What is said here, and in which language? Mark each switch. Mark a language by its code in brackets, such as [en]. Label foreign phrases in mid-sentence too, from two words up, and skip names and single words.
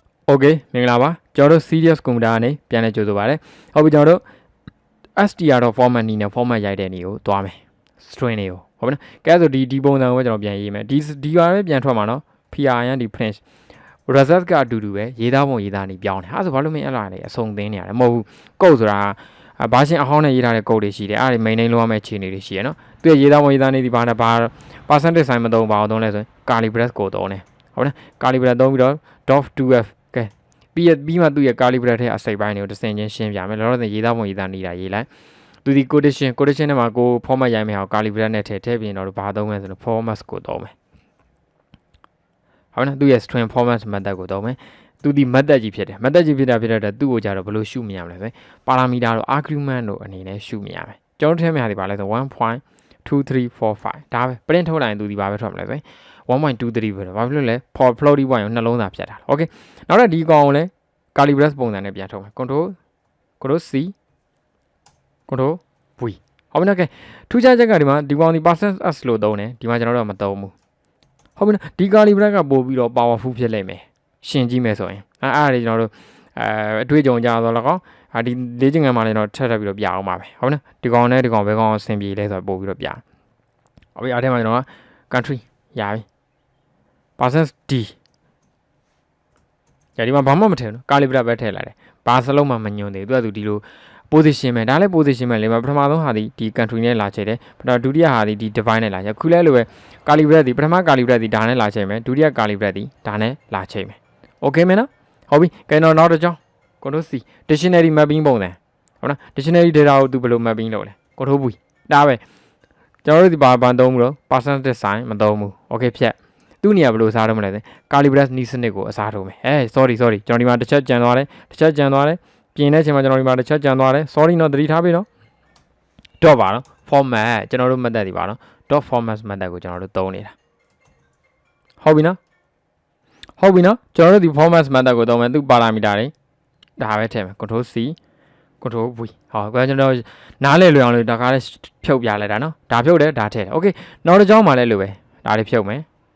[my] Okay မင်္ဂလာပါကျွန်တော်တို့ [en] serious computer [my] ကနေပြန်လဲကြိုဆိုပါရစေဟုတ်ပြီကျွန်တော်တို့ str.format နည်းနဲ့ format ရိုက်တဲ့နည်းကိုသွားမယ် string တွေကိုဟုတ်ပြီနော်ကဲဆိုဒီပုံစံကိုကျွန်တော်ပြန်ရေးမယ်ဒီ ဟာပဲပြန်ထွက်မှာနော် prn ဒီ [en] print result [my] ကအတူတူပဲရေးသားပုံရေးသားနည်းပြောင်းတယ်အဲ့ဆိုဘာလို့မင်းအဲ့လာလေအစုံသင်းနေရတယ်မဟုတ်ဘူး code ဆိုတာ ဘာရှင်းအဟောင်းနဲ့ရေးထားတဲ့ code တွေရှိတယ်အဲ့ဒါ maintain လုပ်ရမယ့်အခြေအနေတွေရှိရနော်သူရဲ့ရေးသားပုံရေးသားနည်းဒီဘာ [en] percentage sign [my] မသုံးပါအောင်သုံးလဲဆိုရင် [en] curly brace [my] ကိုသုံးတယ်ဟုတ်နော် [en] curly brace [my] သုံးပြီးတော့ .2f ကဲပြီးမှသူ့ရဲ့ [en] curly brace [my] ထဲအစိပ်ပိုင်းတွေကိုတစ်စင်ချင်းရှင်းပြမယ်လောလောဆယ်ရေးသားပုံရေးသားနေတာရေးလိုက်သူဒီ quotation ထဲမှာကို format ရိုက်မယ်ဟော [en] curly brace [my] နဲ့ထည့်ပြီးတော့ဘာသုံးမလဲဆိုတော့ format ကိုသုံးမယ် ဟုတ်နော်သူရဲ့ [en] Str.format method [my] ကိုသုံးမယ်သူဒီ method ကြီးဖြစ်တယ် method ကြီးဖြစ်တာသူ့ကိုကြတော့ဘယ်လိုရှုမြင်ရမလဲဆိုရင် parameter တို့ argument တို့အနေနဲ့ရှုမြင်ရမယ်ကျွန်တော်ထည့်မယ့်ဟာဒီပါလဲဆို 1.2345 ဒါပဲ print ထုတ်လိုက်ရင်သူဒီပါပဲထွက်မလဲဆိုရင် 1.23 ပဲဘာဖြစ်လို့လဲ [en] floating point [my] ကိုနှလုံးသားဖြတ်တာ okay နောက်တော့ဒီကောင်ကိုလည်း [en] curly brace [my] ပုံစံနဲ့ပြန်ထုတ်မယ် [en] control c control v [my] ဟုတ်ပြီနော်ကဲထူးခြားချက်ကဒီမှာဒီကောင်ဒီ %s လို့သုံးတယ်ဒီမှာကျွန်တော်တို့မသုံးဘူးဟုတ်ပြီနော်ဒီ [en] curly brace [my] ကပို့ပြီးတော့ powerful ဖြစ်လိမ့်မယ်ရှင်ကြည့်မယ်ဆိုရင်အဲ့ဒါတွေကျွန်တော်တို့အတွေ့အကြုံကြတော့လကောဒီလေ့ကျင့်ခန်းမှာလည်းတော့ထပ်ပြီးတော့ပြအောင်ပါပဲဟုတ်နော်ဒီကောင်နဲ့ဒီကောင်ဘယ်ကောင်အဆင်ပြေလဲဆိုတော့ပို့ပြီးတော့ပြဟုတ်ပြီအဲ့ထဲမှာကျွန်တော်က country ရပြီ%d ဒီမှာဘာမှမထည့်ဘူး [en] curly brace [my] ပဲထည့်လိုက်တယ်ဘာစလုံးမှမညွန်သေးဘူးသူကဒီလို position ပဲဒါလည်း position ပဲလေပထမဆုံးဟာဒီ country နဲ့လာချေတယ်ဒုတိယဟာဒီ divide နဲ့လာချေခုလဲလိုပဲ [en] curly brace [my] ဒီပထမ [en] curly brace [my] ဒီဒါနဲ့လာ ချေမယ်ဒုတိယ [en] curly brace [my] ဒီဒါနဲ့လာချေမယ် okay မင်းနော်ဟုတ်ပြီကဲတော့နောက်တစ်ကြောင်း [en] control c dictionary mapping [my] ပုံစံဟုတ်နော် [en] dictionary data [my] ကိုသူဘယ်လို mapping လုပ်လဲ [en] control v [my] ဒါပဲ ကျွန်တော်တို့ဒီဘာသုံးဘူးလို့ [en] percentage sign [my] မသုံးဘူး okay ဖြတ်သူ့နေရာဘယ်လိုအစားထိုးမလဲဆို [en] curly brace [my] နီးစနစ်ကိုအစားထိုးမယ်sorry ကျွန် တော်ဒီမှာတစ်ချက်ကြံသွားတယ်ပြင်တဲ့အချိန်မှာကျွန်တော်ဒီမှာတစ်ချက်ကြံသွားတယ် sorry နော်သတိထားပြီနော် dot ပါနော် format ကျွန်တော်တို့ method ဒီပါနော် [en] dot format method [my] ကိုကျွန်တော်တို့သုံးနေတာဟုတ်ပြီနော်ကျွန်တော်တို့ဒီ [en] format method [my] ကိုသုံးမယ်သူ parameter တွေဒါပဲထည့်မယ် [en] control c control v [my] ဟောကျွန်တော်နားလဲလွယ်အောင်လို့ဒါကားလေးဖြုတ်ပြလိုက်တာနော်ဒါဖြုတ်တယ်ဒါထည့်တယ် okay နောက်တစ်ကြောင်းမှာလည်းလိုပဲဒါလေးဖြုတ်မယ်